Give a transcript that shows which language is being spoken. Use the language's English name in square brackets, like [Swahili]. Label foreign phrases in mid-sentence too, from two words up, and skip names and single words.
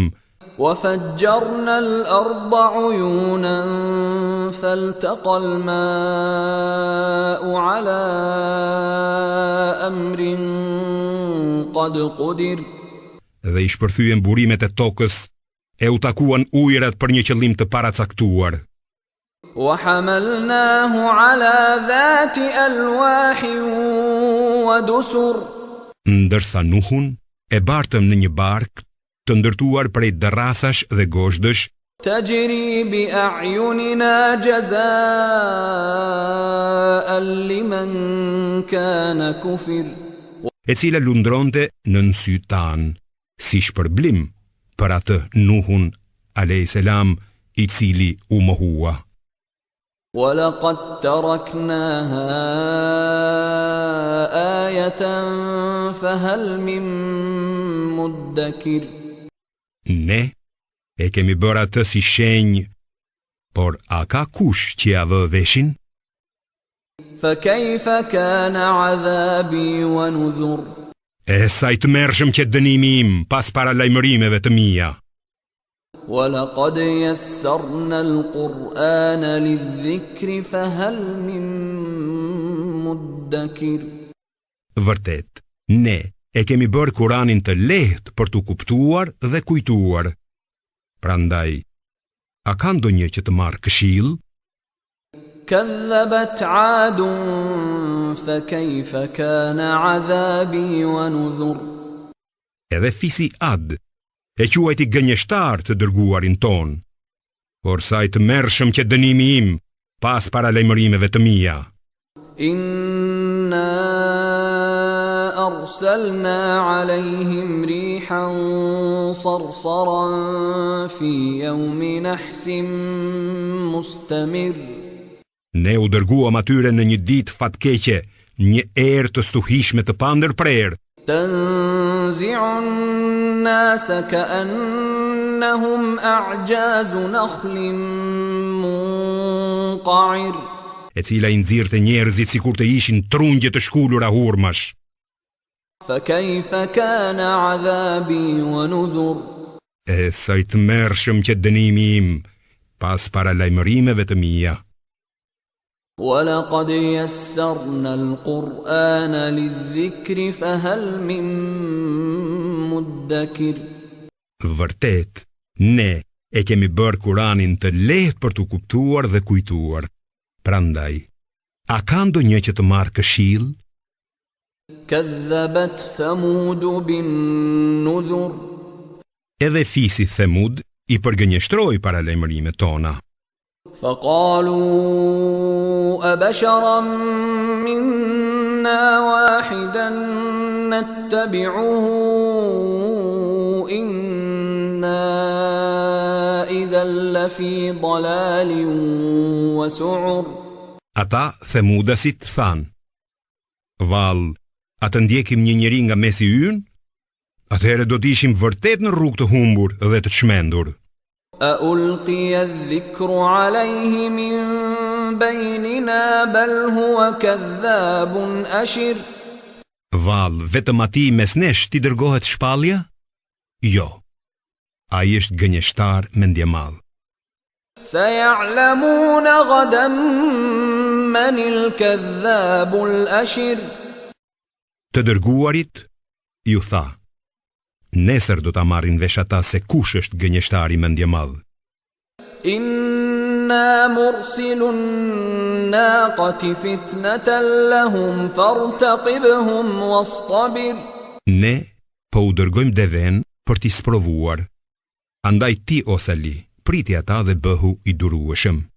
[Arabic] وفجرنا الأرض عيونا فالتقى الماء على أمر قد قدر. [Albanian] Dhe i shpërthyen burimet e tokës, e u takuan ujërat për një qëllim të paracaktuar. [Arabic] وحملناه على ذات ألواح ودسر. [Albanian] Ndërsa Nuhun e bartëm në një barkë të ndërtuar prej dërrasash dhe goshdësh, [Arabic] تجري بأعيننا جزاء لمن كان كفر. [Albanian] e cila lundronte në sy tanë, si shpërblim për atë Nuhun a.s. i cili u mohua. [Arabic] ولقد تركناها آية فهل من مدكر. [Albanian] Ne e kemi bërë atë si shenjë, por a ka kush që ja vë veshin? [Arabic] فكيف كان عذابي ونذر. [Albanian] E sa i tmerrshëm që dënimi im pas paralajmërimeve të mia. [Arabic] ولقد يسرنا القرآن للذكر فهل من مدكر. [Albanian] Vërtet, ne e kemi bërë Kuranin të lehtë për t'u kuptuar dhe kujtuar. Prandaj, a ka ndonjë që të marrë këshill? [Arabic] كذبت عاد فكيف كان عذابي ونذر. [Albanian] Edhe fisi Ad e quajti gënjeshtar të dërguarin ton, por sa i të merrshëm që dënimi im pas paralajmërimeve të mia. [Arabic] إنا أرسلنا عليهم ريحا صرصرا في يوم نحس مستمر. [Albanian] Ne u dërguam atyre në një ditë fatkeqe, një erë të stuhishme të pandërprerë. [Arabic] تنزع الناس كأنهم أعجاز نخل منقعر. [Albanian] E cila i nxirrte njerëzit sikur të ishin trungje të shkulura hurmash. [Arabic] فكيف كان عذابي ونذر. [Albanian] E sa i tmerrshëm që dënimi im pas paralajmërimeve të mia. [Arabic] ولقد يسرنا القرآن للذكر فهل من مدكر. [Albanian] Vërtet, ne e kemi bërë Kuranin të lehtë për t'u kuptuar dhe kujtuar. Prandaj, a ka ndonjë që të marrë këshill? [Arabic] كذبت ثمود بالنذر. [Albanian] Edhe fisi Themud i përgënjeshtroi paralajmërimet tona. [Arabic] فقالوا أبشرا منا واحدا نتبعه إنا إذا لفي ضلال وسعر. [Albanian] Ata Themudasit than: Vall, a të ndjekim një njeri nga mesi ynë? Atëherë do t'ishim vërtet në rrugë të humbur dhe të çmendur. [Arabic] ألقي الذكر عليه من بيننا بل هو كذاب أشر. [Albanian] Vall, vetëm atij mes nesh t'i dërgohet shpallja? Jo. Ai është gënjeshtar mendjemadh. [Arabic] سيعلمون غدا من الكذاب الأشر. [Albanian] Të dërguarit ju tha: Nesër do ta marrin vesh ata se kush është gënjeshtari mendjemadh. [Arabic] إنا مرسل الناقة فتنة لهم فارتقبهم واصطبر. [Albanian] Ne po u dërgojmë deven për t'i sprovuar. Andaj ti o Sali, priti ata dhe bëhu i durueshëm.